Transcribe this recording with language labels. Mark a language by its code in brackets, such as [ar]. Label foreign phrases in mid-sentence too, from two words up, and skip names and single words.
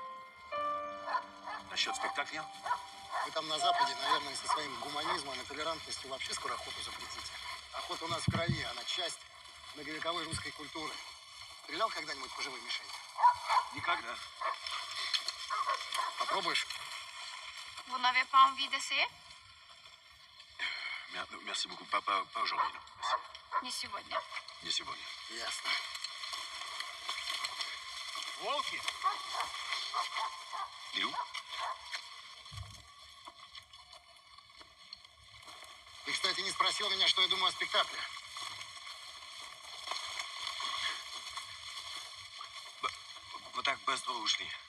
[ru] Насчет спектакля? Вы там на Западе, наверное, со своим гуманизмом и толерантностью вообще скоро охоту запретите. Охота у нас в крови, она часть многовековой русской культуры. Стрелял когда-нибудь по живой мишени? Никогда. Попробуешь? [fr] Vous n'avez pas envie d'essayer? Merci beaucoup. Pas aujourd'hui, non. Merci. [ru] Не сегодня. Не сегодня. Ясно. Волки! Илю? Ты, кстати, не спросил меня, что я думаю о спектакле. Вот так быстро ушли.